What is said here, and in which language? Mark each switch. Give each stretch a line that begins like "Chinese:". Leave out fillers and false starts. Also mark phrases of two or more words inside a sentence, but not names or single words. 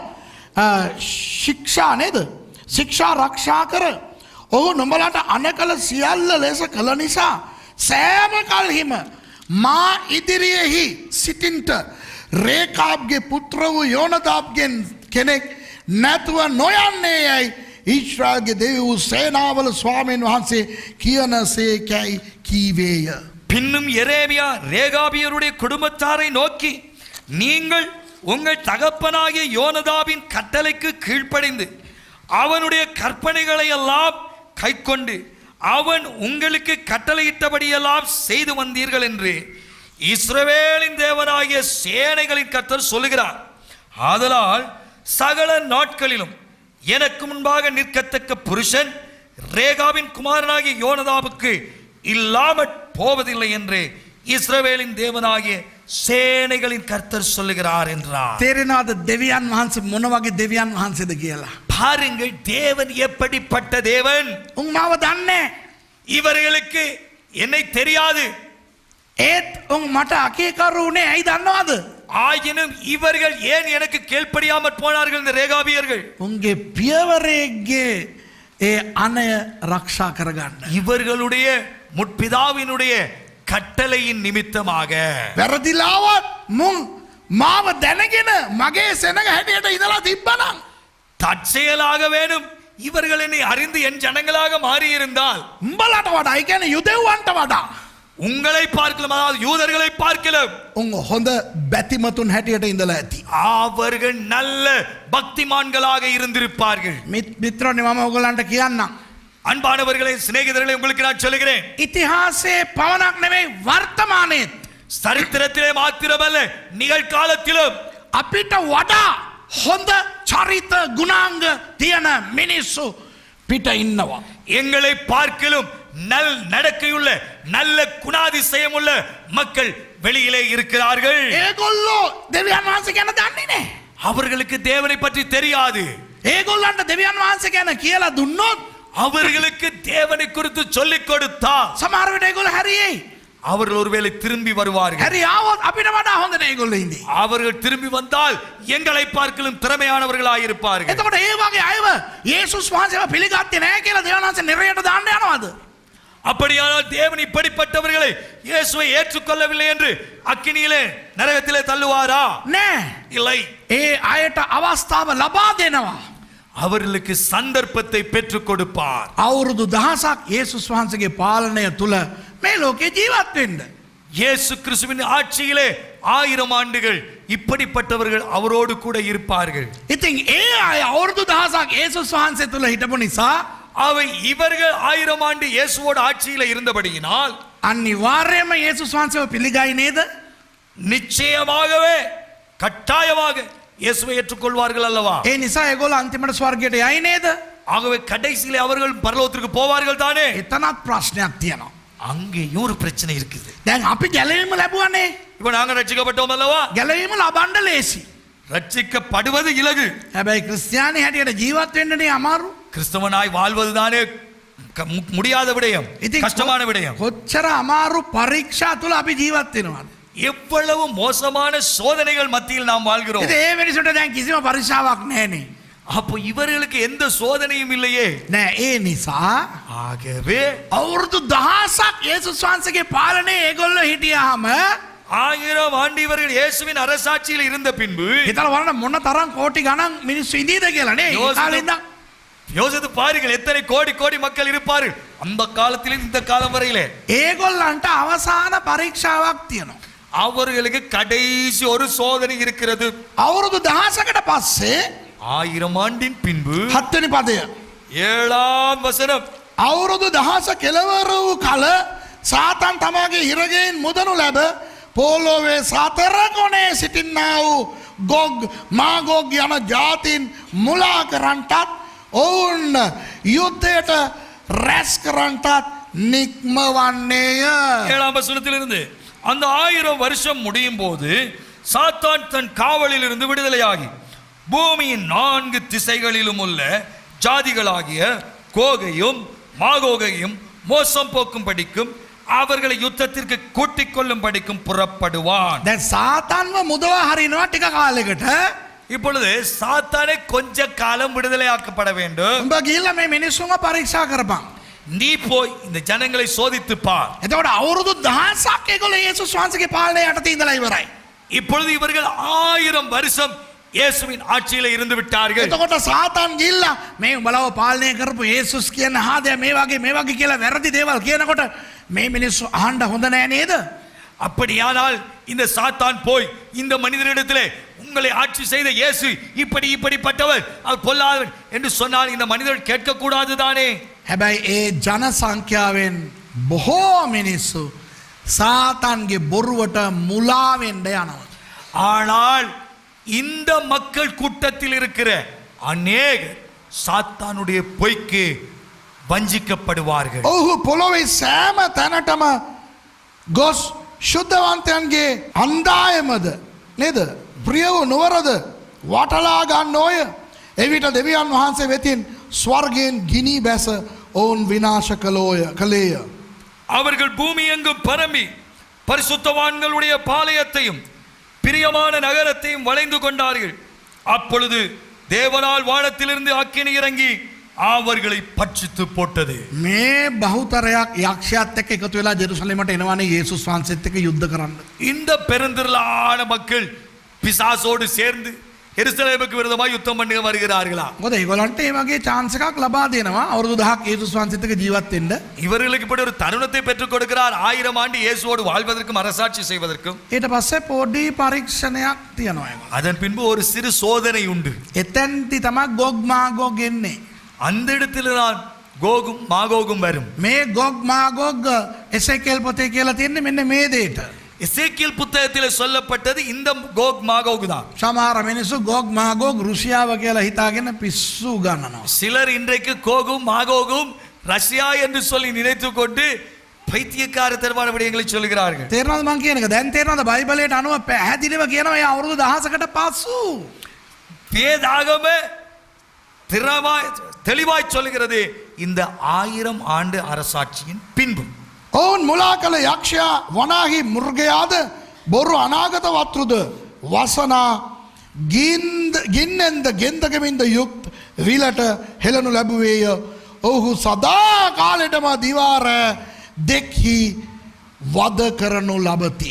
Sinhala: ශික්ෂා නේද ශික්ෂා රක්ෂා කර ඔහු නුඹලාට අනකල සියල්ල ලෙස කළ නිසා සෑම කල්හිම මා ඉදිරියෙහි සිටින්ට රේකාබ්ගේ පුත්‍ර වූ යෝනදාබ්ගෙන් කෙනෙක් නැතුව නොයන්නේ යයි ඊශ්‍රායල්ගේ දෙවි වූ සේනාවල ස්වාමීන් වහන්සේ කියනසේකයි කීවේය.
Tamil: பின்னும் எரேமியா ரேகாபியருடைய குடும்பத்தாரை நோக்கி நீங்கள் உங்கள் தகப்பனாகிய யோனதாபின் கட்டளைக்கு கீழ்ப்படிந்து அவனுடைய கற்பனைகளை எல்லாம் கைக்கொண்டு அவன் உங்களுக்கு கட்டளையிட்டபடியெல்லாம் செய்து வந்தீர்கள் என்று இஸ்ரவேலின் தேவனாகிய சேனைகளின் கர்த்தர் சொல்லுகிறார். ஆதலால் சகல நாட்களிலும் எனக்கு முன்பாக நிற்கத்தக்க புருஷன் ரேகாவின் குமாரனாகிய யோனதாபுக்கு இல்லாமற் போவதில்லை என்று இஸ்ரவேலின் தேவனாகிய சேனைகளின் கர்த்தர் சொல்லுகிறார் என்றார்.
Sinhala: තේරෙනවද දෙවියන් වහන්සේ මොන වගේ දෙවියන් වහන්සේද කියලා?
Tamil: பாருங்கள் தேவன் எப்படிப்பட்ட தேவன்.
Sinhala: උන් මාව දන්නේ
Tamil: இவர்களுக்கு என்னை தெரியாது.
Sinhala: ඒත් උන් මට අකීකරු උනේ ඇයි දන්නවද?
Tamil: ஆயினும் இவர்கள் ஏன் எனக்கு கீழ்ப்படியாமற் போனார்கள் இந்த ரேகாபியர்கள்?
Sinhala: උන්ගේ පියවරේගේ ඒ අනය රක්ෂා කරගන්න.
Tamil: இவர்களுடைய முற்பிதாவினுடைய கட்டளையின் நிமித்தமாக
Sinhala: වැරදිලාවත් මුන් මාව දැනගෙන මගේ සෙනග හැටියට ඉඳලා තිබ්බනම්
Tamil: தற்செயலாக வேணும் இவர்கள் என்னை அறிந்து என் ஜனங்களாக மாறியிருந்தால்
Sinhala: උඹලට වඩා ඒ කියන්නේ යුදෙව්වන්ට වඩා
Tamil: உங்களை பார்க்கலாம், அதாவது யூதர்களை பார்க்கலாம்,
Sinhala: උන් හොඳ බැතිමතුන් හැටියට ඉඳලා ඇති.
Tamil: அவர்கள் நல்ல பக்திமான்களாக இருந்திருப்பார்கள்.
Sinhala: මිත්‍රෝනි මම ඔයගලන්ට කියන්නම්.
Tamil: அன்பானவர்களே, சிநேகிதர்களே, உங்களுக்கு நான் சொல்லுகிறேன்,
Sinhala: ඉතිහාසයේ පවණක් නෙමෙයි වර්තමානයේත්
Tamil: சரித்திரத்திலே மாத்திரமல்ல நிகழ்காலத்திலும்
Sinhala: අපිට වඩා හොඳ චරිත ගුණාංග තියෙන මිනිස්සු පිට ඉන්නවා.
Tamil: எங்களை பார்க்கலும் நல் நடக்கையுள்ள நல்ல குணாதிசயம் உள்ள மக்கள் வெளியிலே இருக்கிறார்கள்.
Sinhala: ඒගොල්ලෝ දෙවියන් වහන්සේ ගැන දන්නේ නැහැ.
Tamil: அவர்களுக்கு தேவனை பற்றி தெரியாது.
Sinhala: ඒගොල්ලන්ට දෙවියන් වහන්සේ ගැන කියලා දුන්නොත්
Tamil: அவர்களுக்கு தேவனை குறித்து சொல்லிக் கொடுத்தா
Sinhala: සමහර විට ඒගොල්ලෝ හැරියෙයි.
Tamil: அவர்கள் ஒருவேளை திரும்பி வருவார்கள்.
Sinhala: හැරි ආවොත් අපිට වඩා හොඳ නේ ඒගොල්ලෝ ඉන්නේ.
Tamil: அவர்கள் திரும்பி வந்தால் எங்களை பார்க்கலும் திறமையானவர்களாக இருப்பார்கள்.
Sinhala: එතකොට ඒ වගේ අයව යේසුස් වහන්සේව පිළිගත්තේ නැහැ කියලා දෙවියන් වහන්සේ නිරයට දාන්න යනවද?
Tamil: அப்படியானால் தேவன் இப்படிப்பட்டவர்களை இயேசுவை ஏற்றுக்கொள்ளவில்லை என்று அக்கினியிலே நரகத்திலே தள்ளுவாரா?
Sinhala: නෑ.
Tamil: இல்லை.
Sinhala: ඒ අයට අවස්ථාව ලබා දෙනවා.
Tamil: அவர்களுக்கு சந்தர்ப்பத்தை பெற்றுக் கொடுப்பார்.
Sinhala: අවුරුදු 1000ක් යේසුස් වහන්සේගේ පාලනය තුල මේ ලෝකේ ජීවත් වෙන්න.
Tamil: இயேசு கிறிஸ்துவின் ஆட்சியிலே 1000 ஆண்டுகள் இப்படிப்பட்டவர்கள் அவரோடு கூட இருப்பார்கள்.
Sinhala: ඉතින් ඒ අය අවුරුදු 1000ක් යේසුස් වහන්සේ තුල හිටපු නිසා
Tamil: அவை இவர்கள் 1000 ஆண்டு இயேசுவோட ஆட்சியில இருந்தபடியினால்
Sinhala: අනිවාර්යයෙන්ම යේසුස් වහන්සේව පිළිගයි නේද?
Tamil: நிச்சயமாகவே கட்டாயமாக இயேசுவை ஏற்றுக்கொள்வார்கள் அல்லவா?
Sinhala: ඒ නිසා ඒගොල්ලෝ අන්තිමට ස්වර්ගයට යයි නේද?
Tamil: ஆகவே கடைசியிலே அவர்கள் பரலோகத்திற்கு போவார்கள் தானே?
Sinhala: එතනත් ප්‍රශ්නයක් තියෙනවා.
Tamil: அங்கேயும் ஒரு பிரச்சனை இருக்குது.
Sinhala: දැන් අපි ගැලවීම ලැබුවානේ.
Tamil: இப்ப நாங்க ரட்சிக்கப்பட்டோம் அல்லவா?
Sinhala: ගැලවීම ලබන්න ලේසි.
Tamil: ரட்சிக்கப்படுவது இலகு.
Sinhala: හැබැයි ක්‍රිස්තියානි හැටියට ජීවත් වෙන්නනේ අමාරු.
Tamil: கிறிஸ்தவனாய் வாழ்வதுதானே முடியாத விடயம், கஷ்டமான விடயம்.
Sinhala: කොච්චර අමාරු පරීක්ෂා තුල අපි ජීවත් වෙනවද?
Tamil: எவ்வளவு மோசமான சோதனைகள் மத்தியில் நாம் வாழ்கிறோம்.
Sinhala: ඉතින් ඒ මිනිසුන්ට දැන් කිසිම පරීක්ෂාවක් නැහැනේ.
Tamil: அப்போ இவர்களுக்கு எந்த சோதனையும் இல்லையே.
Sinhala: නෑ ඒ නිසා
Tamil: ஆகவே
Sinhala: අවුරුදු 1000ක් යේසුස් වහන්සේගේ පාලනයේ ඒගොල්ලෝ හිටියාම
Tamil: 1000 ஆண்டு இவர்கள் இயேசுவின் அரசாட்சியில் இருந்த பின்பு
Sinhala: හිතලා බලන්න මොන තරම් කෝටි ගණන් මිනිස්සු ඉඳීද කියලා නේ. ඒ කාලේ ඉඳන්
Tamil: யோசித்து பாருங்கள் எத்தனை கோடி கோடி மக்கள் இருப்பார்கள் அந்த காலத்திலும் இந்த காலம் வரையிலே.
Sinhala: ඒගොල්ලන්ට අවසාන පරීක්ෂාවක් තියෙනවා.
Tamil: அவர்களுக்கு கடைசி ஒரு சோதனை இருக்கிறது.
Sinhala: අවුරුදු 1000කට පස්සේ
Tamil: 1000 ஆண்டின் பின்பு
Sinhala: 7 වෙනි පදය
Tamil: 7ாம் வசனம்
Sinhala: අවුරුදු 1000 කෙලවර වූ කල සාතන් තමාගේ හිරගෙයින් මුදනු ලැබ පොළොවේ සතර කොනේ සිටින්නා වූ ගොග් මාගොග් යන ජාතීන් මුලා කරන්ටත් ඔවුන් යුද්ධයට රැස් කරන්ටත් නික්මවන්නේය.
Tamil: 7ஆம் வசனத்திலிருந்து அந்த 1000 வருஷம் முடியும் போது சாத்தான் தன் காவலில் இருந்து விடுதலையாகி பூமியின் 4 திசைகளிலும் உள்ள ஜாதிகளாகிய கோகையும் மாகோகையும் மோசம் போக்கும் படிக்கும் அவர்களை யுத்தத்திற்கு கூட்டிக் கொள்ளும் படிக்கும் புறப்படுவான்.
Sinhala: දැන් සාතන්ව මුදවා හරිනවා ටික කාලයකට.
Tamil: இப்பொழுது சாத்தானே கொஞ்ச காலம் விடுதலையாக்கப்பட வேண்டும்.
Sinhala: උඹ ගිහිල්ලා මේ මිනිස්සුන්ව පරීක්ෂා කරපන්.
Tamil: நீ போய் இந்த ஜனங்களை சோதித்து பார்.
Sinhala: එතකොට අවුරුදු 1000ක් ඒගොල්ලෝ යේසුස් වහන්සේගේ පාලනය යටතේ ඉඳලා ඉවරයි.
Tamil: இப்பொழுது இவர்கள் 1000 வருஷம் இயேசுவின் ஆட்சியில இருந்து விட்டார்கள்.
Sinhala: එතකොට සාතන් ගිහිල්ලා මේ උඹලව පාලනය කරපු යේසුස් කියන ආදේ මේ වගේ කියලා වැරදි දේවල් කියනකොට මේ මිනිස්සු අහන්න හොඳ නෑ නේද?
Tamil: அப்படியானால் இந்த சாத்தான் போய் இந்த மனிதனிடத்திலே உங்களை ஆட்சி செய்த இயேசு இப்படிப்பட்டவர் அவர் பொல்லாதவர் என்று சொன்னால் இந்த மனிதர்கள் கேட்க கூடாது தானே?
Sinhala: හැබැයි ඒ ජන සංඛ්‍යාවෙන් බොහෝ මිනිස්සු සාතන්ගේ බොරුවට මුලා වෙන්න යනවා.
Tamil: ஆனால் இந்த மக்கள் கூட்டத்தில் இருக்கிற அநேகர் சாத்தானுடைய பொய்க்கு வஞ்சிக்கப்படுவார்கள்.
Sinhala: ඔහු පොළොවේ සෑම තැනටම ගොස් ශුද්ධවන්තයන්ගේ අන්දායමද නේද? ප්‍රියව නුවරද වටලා ගන්න ඕය. එවිට දෙවියන් වහන්සේ වෙතින් ස්වර්ගයෙන් ගිනි බැස ඔවුන් විනාශ කළේය.
Tamil: அவர்கள் பூமி எங்கும் பரம்பி பரிசுத்தவான்களுடைய பாளையத்தையும் பிரியமான நகரத்தையும் வளைந்து கொண்டார்கள். அப்பொழுது தேவனால் வானத்திலிருந்து அக்கினி இறங்கி அவர்களை பட்சித்து போட்டது.
Sinhala: මේ බහුතරයක් යක්ෂයාත් එක්ක එකතු වෙලා ජෙරුසලමට එනවානේ යේසුස් වහන්සේත් එක්ක යුද්ධ කරන්න.
Tamil: இந்த பெருந்திரளான மக்கள் பிசாசோடு சேர்ந்து எருசலேமுக்கு விரோதமாக யுத்தம் பண்ண வருகிறார்களா?
Sinhala: මොකද ඒගොල්ලන්ට මේ වගේ chance එකක් ලබා දෙනවා අවුරුදු 1000ක් යේසුස් වහන්සේත් එක්ක ජීවත් වෙන්න.
Tamil: இவர்களுக்கு இப்படி ஒரு தருணத்தை பெற்றுக் கொடுக்கிறார் 1000 ஆண்டு இயேசுவோடு வாழ்வதற்கும் அரசாட்சி செய்வதற்கும்.
Sinhala: ඊට පස්සේ පොඩි පරීක්ෂණයක් තියනවා ඒගොල්ලෝ.
Tamil: அதன் பின்பு ஒரு சிறு சோதனை உண்டு.
Sinhala: එතෙන්ටි තමයි ගොග් මාගොග් එන්නේ.
Tamil: அந்த இடத்தில் தான் கோகும் மாகோகும் வரும்.
Sinhala: මේ ගොග් මාගොග් එසේකෙල් පොතේ කියලා තියෙන්නේ මෙන්න මේ දෙයට.
Tamil: எசேக்கியேல் புத்தகத்தில் சொல்லப்பட்டது இந்த கோக் மாகோகு தான்.
Sinhala: සමහර මිනිස්සු ගොග් මාගොග් රුසියාව කියලා හිතාගෙන පිස්සු ගන්නනවා.
Tamil: சிலர் இன்றைக்கு கோகும் மாகோகும் ரஷ்யா என்று சொல்லி நினைத்துக் கொண்டு பைத்தியக்காரத்தனமான விடயங்களை சொல்கிறார்கள்.
Sinhala: තේරෙනවද මං කියන එක? දැන් තේරෙනවද බයිබලයට අනුව පැහැදිලිව කියනවා මේ අවුරුදු 1000කට පස්සු
Tamil: வேதாகம தெளிவாய் சொல்கிறது இந்த 1000 ஆண்டு அரசாட்சியின் பின்பு.
Sinhala: ඔවුන් මුලා කළ යක්ෂයා වනාහි මුර්ගයාද බොරු අනාගත වත්රුද වසනා ගින්නෙන්ද ගෙන්දකමින්ද යුක්ත විලට හෙළනු ලැබුවේය. ඔහු සදා කාලෙටම දිවාර දෙක්හි වද කරනු ලබති.